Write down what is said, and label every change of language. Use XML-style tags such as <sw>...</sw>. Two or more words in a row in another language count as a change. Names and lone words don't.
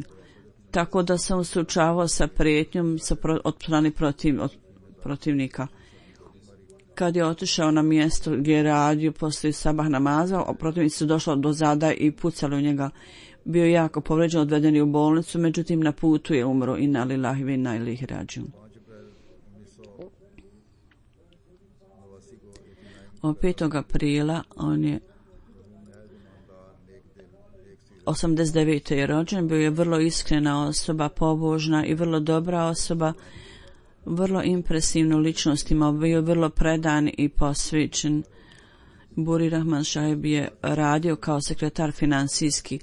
<bs>Tako da sam suočavao sa prijetnjom od strane protivnika. Kad je otišao na mjesto gdje je radio poslije sabah namaza, protivnici su došli do zada i pucali u njega. Bio je jako povređen, odveden je u bolnicu, međutim na putu je umro.</bs> <ar>إنا لله وإنا إليه راجعون.</ar> <bs>Od 5. aprila on je 89. je rođen, bio je vrlo iskrena osoba, pobožna i vrlo dobra osoba, vrlo impresivnu ličnost imao, bio je vrlo predan i posvećen Buri Rahman Šahib je radio kao sekretar financijski.</bs>